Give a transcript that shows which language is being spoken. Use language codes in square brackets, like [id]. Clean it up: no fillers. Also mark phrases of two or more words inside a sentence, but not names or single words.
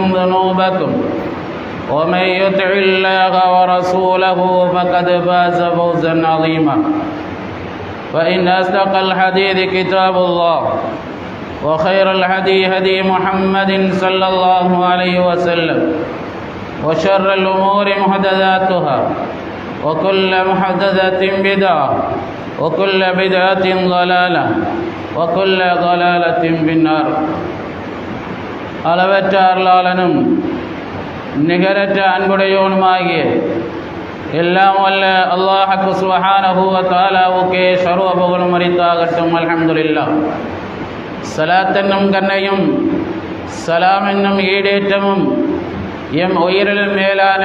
[ar] ذنوبكم ومن يطع الله ورسوله فقد فاز فوزا عظيما فإن أصدق الحديث كتاب الله وخير الهدي هدي محمد صلى الله عليه وسلم وشر الأمور محدثاتها وكل محدثة بدعة وكل بدعة ضلالة وكل ضلالة في النار [ta] அளவற்ற அருளாளனும் நிகரற்ற அன்புடையோனுமாகிய எல்லாம் வல்ல அல்லாஹ் [ar] سبحانه وتعالى [ta] சர்வ புகழும் உரித்தாகட்டும். அல்ஹம்துலில்லாஹ். சலாத் என்னும் கண்ணையும் சலாம் என்னும் ஈடேற்றமும் எம் உயிரிலும் மேலான